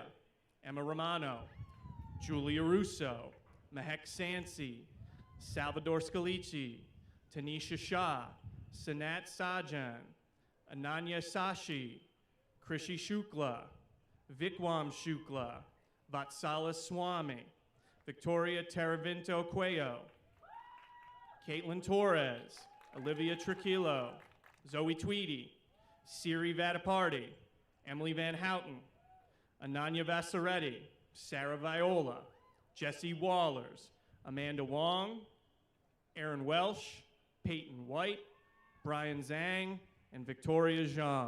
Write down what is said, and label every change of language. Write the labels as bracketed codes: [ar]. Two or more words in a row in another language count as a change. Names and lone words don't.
[en] Emma Romano, Julia Russo, Mehek Sansi, Salvador Scalici, Tanisha Shah, Sanat Sajan, Ananya Sashi, Krishi Shukla, Vikwam Shukla, Vatsala Swami, Victoria Teravinto Cuello, Caitlin Torres, Olivia Trujillo, Zoe Tweedy, Siri Vadaparty, Emily Van Houten, Ananya Vassaretti, Sarah Viola, Jesse Wallers, Amanda Wong, Aaron Welsh, Peyton White, Brian Zhang, and Victoria Zhang.